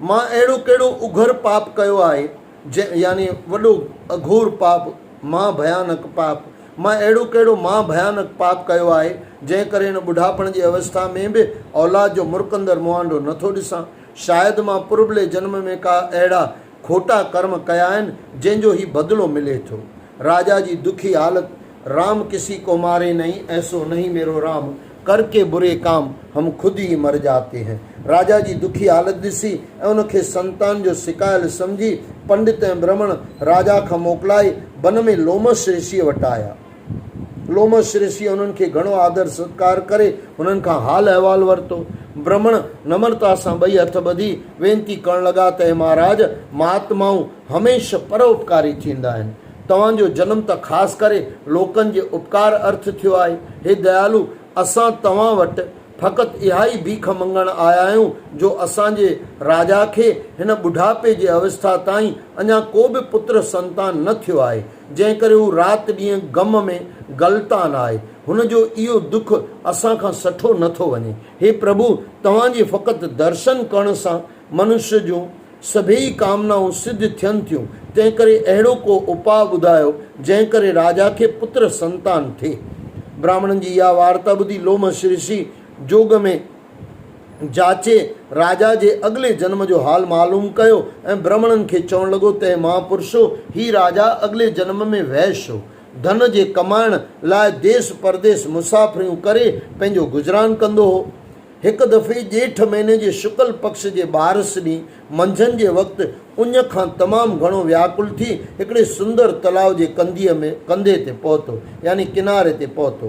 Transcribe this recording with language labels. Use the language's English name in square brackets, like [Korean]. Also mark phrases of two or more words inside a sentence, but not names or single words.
[Sindhi] मां अहिड़ो कहिड़ो उघर पाप कयो आहे यानी वॾो अघोर पाप, मां भयानक पाप कयो आहे जंहिं करे हिन बुढ़ापण जी अवस्था में बि औलाद जो मुरकंदर मुहांडो नथो ॾिसां। शायदि मां पुरबले जन्म में का अहिड़ा खोटा कर्म कया आहिनि जंहिंजो ही बदिलो मिले थो। राजा जी दुखी हालत, [Hindi] राम किसी को मारे नहीं, ऐसो नहीं मेरो राम, करके बुरे काम हम खुद ही मर जाते हैं। [Sindhi] राजा जी दुखी हालत ॾिसी ऐं उनखे संतान जो शिकायल सम्झी पंडित ऐं ब्राह्मण राजा खां मोकिलाए वन में लोमस ऋषिअ वटि आया। लोमस ऋषिअ उन्हनि खे घणो आदर सत्कार करे उन्हनि खां हाल अहिवाल वरितो। ब्राह्मण नम्रता सां ॿई हथ ॿधी वेनती करण लॻा त हे महाराज, महात्माऊं हमेशह परोपकारी थींदा आहिनि। तव्हांजो जनम त ख़ासि करे लोकनि जे उपकार अर्थ थियो आहे। हे दयालु, असां तव्हां वटि फ़क़ति इहा ई भीख मंगण आया आहियूं जो असांजे राजा खे हिन बुढ़ापे जे अवस्था ताईं अञा को बि पुत्र संतान न थियो आहे, जंहिं करे हू राति ॾींहुं गम में गलतान आहे। हुनजो इहो दुख असां खां सठो नथो वञे। हे प्रभु, तव्हांजे फ़क़ति दर्शन करण सां मनुष्य जूं सभई कामनाऊं सिद्ध थियनि थियूं। तंहिं करे अहिड़ो को उपाय ॿुधायो जंहिं करे राजा खे पुत्र संतान थिए। ब्राह्मणनि जी इहा वार्ता ॿुधी लोमस ऋषि जोग में जाचे राजा जे अॻिले जन्म जो हाल मालूम कयो ऐं ब्राह्मणनि खे चवणु लॻो त महापुरुषो, ही राजा अॻिले जन्म में वैश्य हो। धन जे कमाइण लाइ देश परदेस मुसाफ़िरियूं करे पंहिंजो गुज़रान कंदो हो। हिकु दफ़े ॼेठ महीने जे शुक्ल पक्ष जे ॿारस ॾींहुं मंझंदि जे वक़्तु उञ खां तमामु घणो व्याकुल थी हिकिड़े सुंदर तलाउ जे कंधे ते पहुतो, यानी किनारे ते पहुतो।